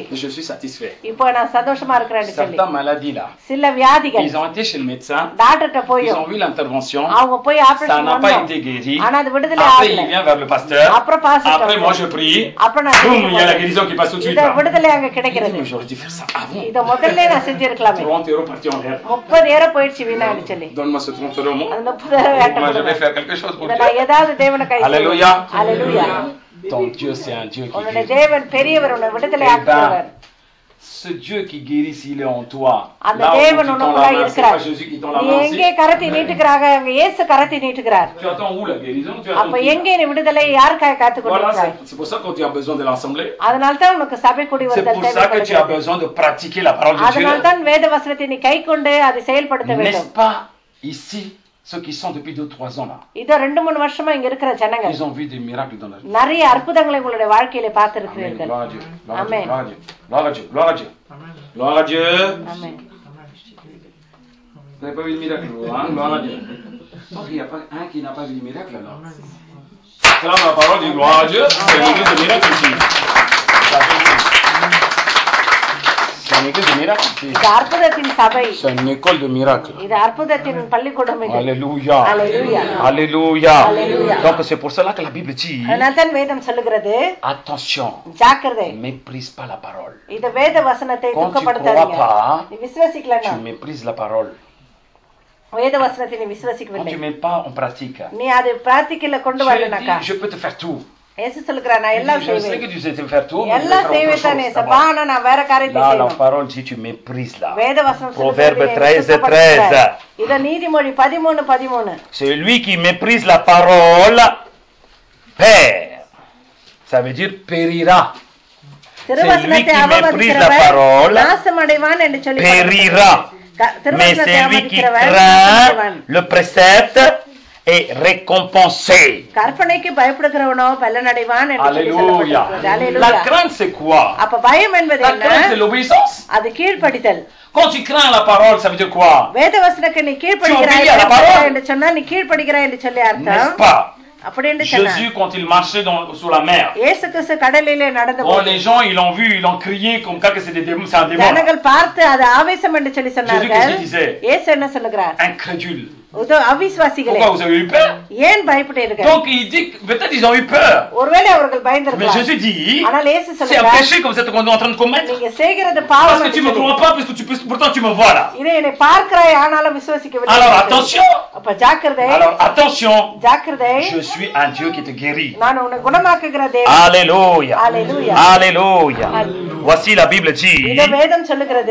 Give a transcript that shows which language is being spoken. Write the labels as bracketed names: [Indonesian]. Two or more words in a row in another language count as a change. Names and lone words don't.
[French] Et je suis satisfait. [Tamil] இப்போ நான் சந்தோஷமா இருக்கிறேன்னு சொல்லி [French] Certaines maladies là, [Tamil] சில வியாதிகள் [French] ils ont été chez le médecin, [Tamil] டாக்டர்ட்ட போய் [French] ils ont vu l'intervention, [Tamil] அவங்க போய் [French] ça [Tamil] ஆபரேஷன் [French] n'a pas [Tamil] பண்ணாங்க [French] été guéri. [Tamil] ஆனா அது விடுதலை [French] Après, [Tamil] ஆகல [French] il vient vers le pasteur. [Tamil] அப்புறம் பாஸ்டர் [French] Après, moi, je prie. [Tamil] அப்புறம் நான் [French] Boum, il y a la guérison qui passe tout de suite. [Tamil] இத [French] là. [Tamil] விடுதலை அங்க [French] Il [Tamil] கிடைக்கிறது [French] dit, mais j'aurais dû faire ça avant. [Tamil] இத முதல்ல நான் செஞ்சிருக்கலாமே [French] 30 euros partis en l'air. [Tamil] 30 போயிடுச்சு வீணான்னு சொல்லி [French] Donne-moi ce 30 euros, moi. [Tamil] அந்த 30 [French] Moi, je vais faire quelque chose pour [Tamil] இத [French] Dieu. [Tamil] நான் ஏதாவது தேவனை கை [French] Alléluia. [Tamil] அல்லேலூயா [French] Ton Dieu, c'est un Dieu qui [Tamil] உன்னுடைய [French] guérit. [Tamil] தேவன் பெரியவர் உன்னை விடுதலை [French] Eh [Tamil] ஆக்குறவர் [French] ben, ce Dieu qui guérit, s'il est en toi, [Tamil] அந்த [French] là où tu [Tamil] தேவன் [French] tends [Tamil] உனக்குள்ள [French] la main, c'est [Tamil] இருக்கிறார் [French] pas Jésus qui tend la [Tamil] நீ [French] main, [Tamil] எங்கே கரத்தை நீட்டுகிறாங்க அங்க இயேசு கரத்தை நீட்டுகிறார் [French] tu attends où la guérison? Tu [Tamil] அப்ப [French] attends qui, [Tamil] எங்கே நீ விடுதலை யாருக்காக காத்து [French] Voilà, [Tamil] கொண்டிருக்கிறாய் [French] c'est pour ça que quand tu as besoin de l'assemblée, [Tamil] அதனால தான் உனக்கு சபை கூடி [French] c'est [Tamil] வருதல் [French] pour ça que tu as [Tamil] தேவைப்படுகிறது [French] besoin de pratiquer la parole de [Tamil] அதனால [French] Dieu. [Tamil] தான் வேத வசனத்தை நீ கைக்கொண்டு அதை செயல்படுத்த வேண்டும் [French] N'est-ce pas ici, ceux qui sont depuis 2-3 ans là, [Tamil] இதோ 2-3 வருஷமா இங்க இருக்கிற ஜனங்கள் [French] ils ont vu des miracles dans leur vie. [Tamil] நிறைய அற்புதங்களை உங்களுடைய வாழ்க்கையில [French] Amen. [Tamil] பார்த்திருக்கிறீர்கள் [French] Gloire à Dieu. Gloire à Dieu. Amen. Gloire à Dieu. Gloire à Dieu. Gloire à Dieu. Gloire à Dieu. [Tamil] ஆமென் [French] Vous n'avez pas vu de miracle, vous, hein? Gloire à Dieu. Donc, il n'y a pas un qui n'a pas vu de miracle, alors. C'est là la parole dit gloire à Dieu. C'est une église de miracle ici. C'est une église de miracle ici. [Tamil] இது அற்புதத்தின் சபை [French] C'est une école de miracle. [Tamil] இது அற்புதத்தின் பள்ளிக்கூடம் இது [French] Alléluia. Alléluia. Alléluia. Alléluia. Donc, c'est pour cela que la Bible dit [Tamil] அதனால தான் வேதம் சொல்லுகிறது [French] attention, [Tamil] ஜாக்கிரதை [French] méprise pas la parole. [Tamil] இது வேத வசனத்தை [French] Quand tu [Tamil] துக்கப்படுத்தாதீங்க [French] crois pas, [Tamil] நீ விசுவாசிக்கலன்னா [French] tu méprises la parole. [Tamil] வேத வசனத்தை நீ [French] Quand [Tamil] விசுவாசிக்கவில்லை [French] tu ne mets pas en pratique, [Tamil] நீ அதை பிராக்டிக்கல்ல கொண்டு [French] tu [Tamil] வரலனாக்கா [French] dis, je peux te faire tout. [Tamil] இயேசு சொல்லுகிறார் நான் எல்லாம் [French] Je sais [Tamil] செய்வேன் [French] que tu sais te faire tout, mais je vais [Tamil] எல்லாம் [French] faire autre [Tamil] செய்வேன் தானே [French] chose [Tamil] சப்பா [French] d'abord. [Tamil] ஆனா நான் வேற காரியத்தை [French] Là, la [Tamil] செய்யணும் [French] parole dit, tu méprises là. [Tamil] வேத வசனம் [French] Proverbe [Tamil] சொல்லுகிறது, [French] 13, [Tamil] நீ சுத்தப்படுத்துகிற. [French] 13. [Tamil] இத நீதிமொழி 13:13 [French] Celui qui méprise la parole perd. Ça veut dire périra. [Tamil] திருவசனத்தை [French] qui méprise la [Tamil] அவமதிக்கிறவன் [French] parole [Tamil] நாசமடைவான் என்று சொல்லி [French] Périra. Mais [Tamil] திருவசனத்தை [French] celui qui [Tamil] அவமதிக்கிறவன் [French] craint [Tamil] நாசமடைவான். [French] le précepte est récompensé. [Tamil] கற்பனைக்கு பயப்படுகிறவனோ பலனடைவான் என்று சொல்லி [French] Alléluia. [Tamil] சொல்லப்பட்டிருக்கிறது. [French] La [Tamil] அல்லேலூயா. [French] crainte, c'est quoi? [Tamil] அப்ப பயம் என்பது [French] La crainte, c'est [Tamil] என்ன? [French] l'obéissance. [Tamil] அது கீழ்ப்படிதல். [French] Quand tu crains la parole, ça veut dire quoi? [Tamil] வேத வசனத்துக்கு நீ கீழ்ப்படிகிறாய் [French] Tu obéis à la parole. [Tamil] என்று சொன்னா நீ கீழ்ப்படிகிறாய் என்று சொல்லி [French] N'est-ce [Tamil] அர்த்தம். [French] pas? [Tamil] அப்படி என்று சொன்னா [French] Jésus, quand il marchait sur la mer, [Tamil] இயேசு கிறிஸ்து கடலிலே நடந்து [French] bon, les gens, ils l'ont vu, ils l'ont crié comme quoi que c'est des démons, c'est un démon. [Tamil] ஜனங்கள் பார்த்து அது ஆவேசம் என்று சொல்லி சொன்னார்கள். [French] qu'est-ce qu'il disait? [Tamil] இயேசு என்ன சொல்லுகிறார்? [French] Incrédule. [Tamil] அவிசுவாசிகளே [French] Pourquoi vous avez eu peur? [Tamil] ஏன் பயப்பட்டீர்கள்? [French] Donc il dit que peut-être ils ont eu peur. [Tamil] ஒருவேளை அவர்கள் [French] Mais [Tamil] பயந்திருக்கலாம். [French] Jésus dit, [Tamil] ஆனால் இயேசு [French] c'est un [Tamil] சொல்லுகிறார், [French] péché que vous êtes en train de commettre. [Tamil] நீங்க செய்கிறது [French] Parce [Tamil] பாவம் [French] que tu me [Tamil] என்று [French] crois [Tamil] சொல்லி. [French] pas, parce que pourtant tu me vois là. [Tamil] இதை என்னை பார்க்கிறாய் ஆனாலும் விசுவாசிக்கவில்லை. [French] Alors attention. [Tamil] அப்ப ஜாக்கிரதை, [French] Alors attention. [Tamil] ஜாக்கிரதை. [French] Je suis un Dieu qui te guérit. [Tamil] நான் உன்னை குணமாக்குகிற தேவன். [French] Alléluia. Alléluia. Alléluia. Voici la Bible dit, [Tamil] இத வேதம் சொல்லுகிறது,